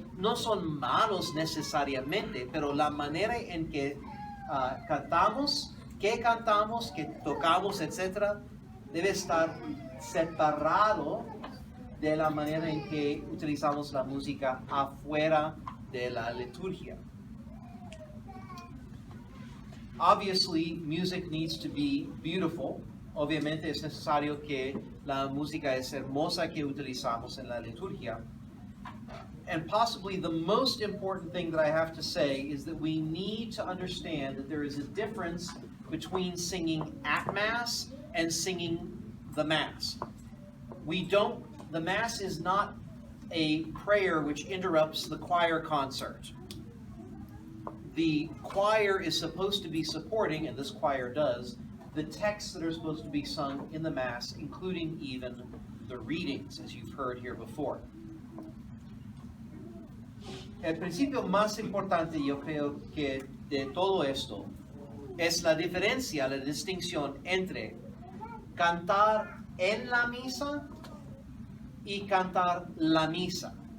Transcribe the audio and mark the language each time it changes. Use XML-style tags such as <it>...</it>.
<es>No son malos necesariamente, pero la manera en que cantamos, que tocamos, etc., debe estar separado de la manera en que utilizamos la música afuera de la liturgia.</es> <en>Obviously, music needs to be beautiful.</en> <es>Obviamente es necesario que la música es hermosa que utilizamos en la liturgia.</es> <en>And possibly the most important thing that I have to say is that we need to understand that there is a difference between singing at Mass and singing the Mass. The Mass is not a prayer which interrupts the choir concert. The choir is supposed to be supporting, and this choir does, the texts that are supposed to be sung in the Mass, including even the readings, as you've heard here before.</en> <es>El principio más importante, yo creo que de todo esto, es la diferencia, la distinción entre cantar en la misa y cantar la misa.</es>